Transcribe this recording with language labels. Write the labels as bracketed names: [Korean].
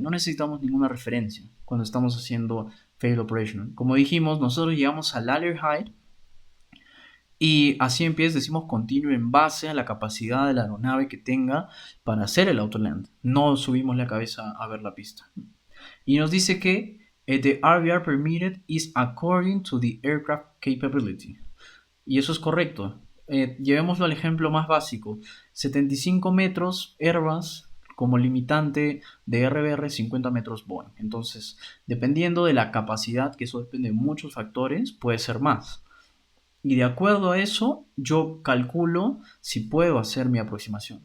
[Spanish] No necesitamos ninguna referencia cuando estamos haciendo Fail Operational. Como dijimos, nosotros llegamos al Alert Height y a 100 pies decimos continuo en base a la capacidad de la aeronave que tenga para hacer el autoland. No subimos la cabeza a ver la pista. Y nos dice que [English] the RVR permitted is according to the aircraft capability. [Spanish] Y eso es correcto. Llevémoslo al ejemplo más básico. 75 metros Airbus como limitante de RBR, 50 metros Boeing. Entonces, dependiendo de la capacidad, que eso depende de muchos factores, puede ser más. Y de acuerdo a eso, yo calculo si puedo hacer mi aproximación.